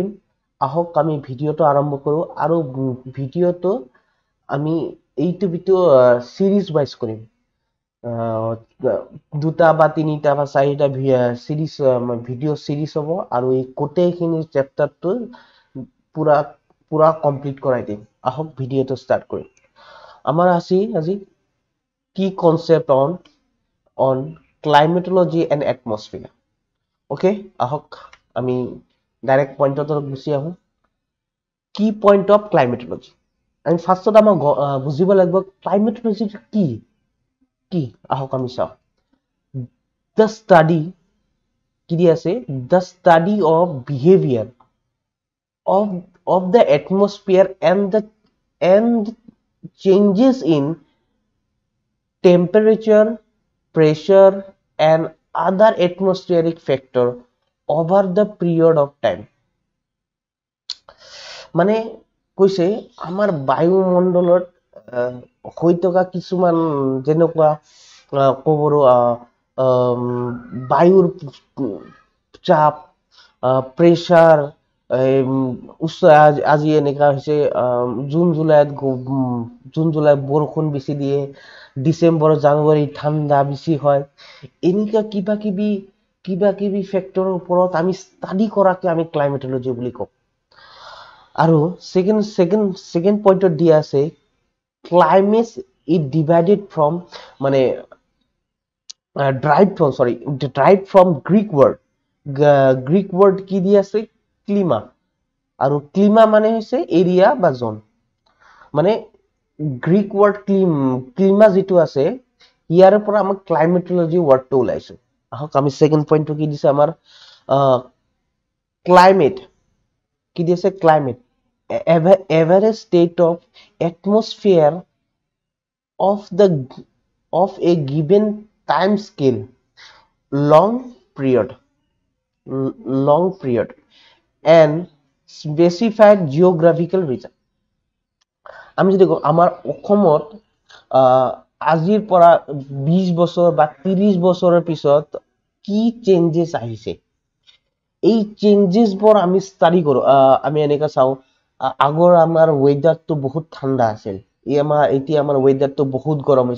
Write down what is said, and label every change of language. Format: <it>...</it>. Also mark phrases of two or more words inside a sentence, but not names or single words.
<as>আহক আমি ভিডিঅ'টো আৰম্ভ কৰোঁ আৰু ভিডিঅ'টো আমি এইটো</as> <en>series wise</en> <as>কৰিম। দুটা বা তিনিটা বা চাৰিটা</as> <en>video series</en> <as>হ'ব আৰু এই গোটেইখিনি চেপ্টাৰটো পুৰা কমপ্লিট কৰাই দিম। আহক ভিডিঅ'টো ষ্টাৰ্ট কৰিম। আমাৰ আজি</as> <en>key concept on climatology and atmosphere.</en> <as>Okay, আহক আমি</as> <en>direct point</en> <as>গুচি আহোঁ.</as> <en>Key point of climatology. And first of all,</en> <as>বুজিব লাগিব</as> <en>climatology</en> <as>কি আহক আমি চাওঁ.</as> <en>The study the study of behavior of the atmosphere and changes in temperature, pressure and other atmospheric factor over the period of time.</en> <as>মানে কৈছে আমাৰ বায়ুমণ্ডলত হৈ থকা কিছুমান যেনেকুৱা কবৰো বায়ুৰ চাপ, প্ৰেছাৰ, আজি এনেকা হৈছে জুন জুলাই বৰষুণ বেছি দিয়ে, ডিসেম্বৰ জানুৱাৰী ঠাণ্ডা বেছি হয়। এনেকা কিবা কিবি ফেক্টৰৰ ওপৰত আমি ষ্টাডি কৰাকে আমি ক্লাইমেটলজি বুলি কওঁ। আৰু</as> <en>second point</en> <as>দিয়া আছে</as> <en>climate is divided from</en> <as>মানে</as> <en>derived from Greek word</en> <as>কি দি আছে ক্লিমা। আৰু ক্লিমা মানে হৈছে এৰিয়া বা জোন। মানে</as> <en>Greek word</en> <as>ক্লিমা যিটো আছে ইয়াৰ পৰা আমাৰ ক্লাইমেটলজি ৱৰ্ডটো ওলাইছে। আহক আমি</as> <en>second point</en> <as>কি দিছে আমাৰ ক্লাইমেট কি দিছে</as> <en>climate average state of atmosphere of a given time scale long period and specified geographical region.</en> <as>আমি যদি আমাৰ অসমত আজিৰ পৰা 20 বছৰ বা 30 বছৰৰ পিছত কি চেঞ্জেছ আহিছে, এই চেঞ্জেছ বোৰ আমি ষ্টাডি কৰো। আমি এনেকা চাও আগৰ আমাৰ ওয়েদাৰটো বহুত ঠাণ্ডা আছিল, এতিয়া আমাৰ ওয়েদাৰটো বহুত গৰম হৈছে।</as>